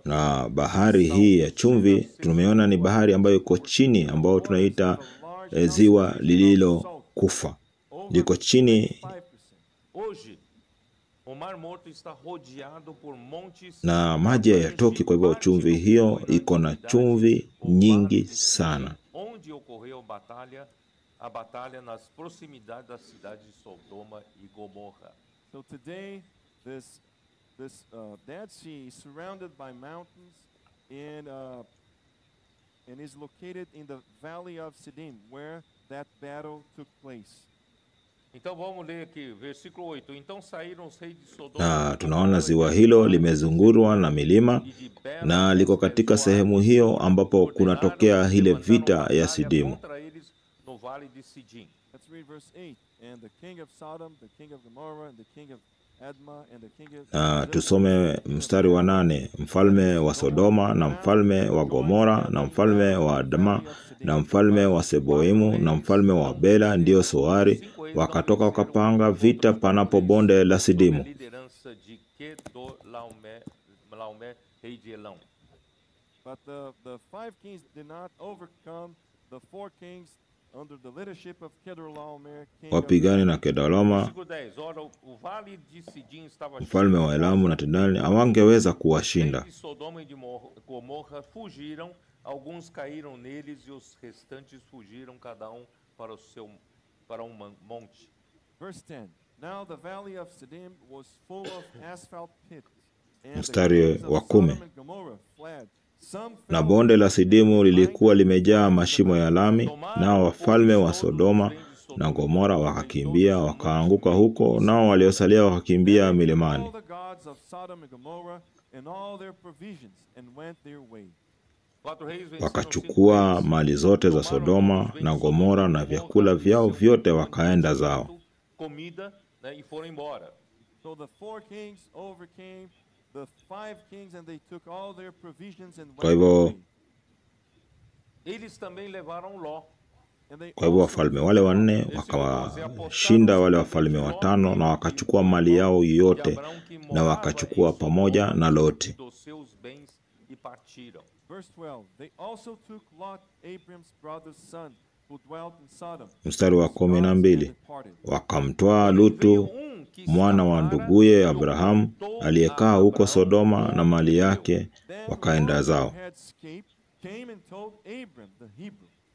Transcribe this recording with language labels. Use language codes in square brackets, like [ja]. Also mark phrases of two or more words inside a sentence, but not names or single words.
[sw] Na bahari hii ya chumvi tumeona ni bahari ambayo iko chini, ambayo tunaita ziwa lililokufa, liko chini. 5%. [pt] Hoje, o Mar Morto está rodeado por montes [sw] Na maji hayatoki, kwa hivyo chumvi hiyo iko na chumvi nyingi sana. [pt] onde ocorreu a batalha nas proximidades da cidade de Sodoma e Gomorra. [en] So today, this Dead Sea is surrounded by mountains and is located in the valley of Siddim, where that battle took place. [pt] Então vamos ler aqui, versículo 8. Então saíram os reis de Sodoma [sw] Na tunaona ziwa hilo limezungurwa na milima, [pt] e de Bela [sw] na liko katika sehemu hiyo ambapo kunatokea ile vita ya Sidimu. [pt] contra eles no vale de Sidim. [en] Let's read verse 8. And the king of Sodom, the king of Gomorrah, and the king of Admah, and the king of... [sw] Na tusome mstari wa 8. Mfalme wa Sodoma na mfalme wa Gomora na mfalme wa Adma na mfalme wa Seboimu na mfalme wa Bela, ndio Soari, wakatoka wakapanga vita panapo bonde la Sidimu. [pt] Liderança de Kedorlaomer, rei de Elão. [en] But the 5 kings did not overcome the 4 kings under the leadership of Kedorlaomer, king of... [sw] Wapigani na Kedorlaomer, [pt] Versículo 10. Ora, o vale de Sidim estava [sw] mfalme wa Elamu na Tidali, hawangeweza kuwashinda. [pt] de Sodoma e de Gomorra fugiram, alguns caíram neles e os restantes fugiram cada para monte. [en] Verse 10. Now the valley of Siddim was full of asphalt pits, and the [sw] Mstari [en] kings of [sw] wa 10. [en] Sodom and Gomorrah fled. Some [sw] Na [en] fell [sw] bonde la Sidimu lilikuwa limejaa mashimo ya lami, nao wafalme wa Sodoma na Gomora wakakimbia wakaanguka huko, nao waliosalia wakakimbia milimani. [en] all the gods of Sodom and Gomorrah and all their provisions and went their way. [pt] Quatro reis venceram cinco [sw] wakachukua [pt] reis, [sw] mali zote za [pt] tomaram Sodoma os bens [sw] na [pt] de [sw] Gomora na [pt] Sodoma, [sw] vyakula vyao [pt] seu [sw] vyote, [pt] mantimento, [sw] wakaenda zao. [pt] comida, né, e foram embora. [en] So the 4 kings overcame the 5 kings, and they took all their provisions and [sw] Kwa [en] went [sw] hivyo [en] away. [pt] Eles também levaram Ló. [en] And they [sw] Kwa hivyo [en] also [sw] wafalme [en] took [sw] wale [en] Lot. [sw] wanne wakawashinda wale wafalme watano, na wakachukua mali yao yote na wakachukua pamoja na Loti. [pt] Dos seus bens e partiram. [en] Verse 12. They also took Lot, Abram's brother's son, who dwelt in Sodom. [sw] Mstari wa 12, [en] Departed. [sw] wakamtwaa Lutu mwana wa nduguye Abrahamu aliyekaa huko Sodoma na mali yake, [en] Then [sw] wakaenda [en] Lot, [sw] zao. [en] who had escaped, came and told Abram the Hebrew.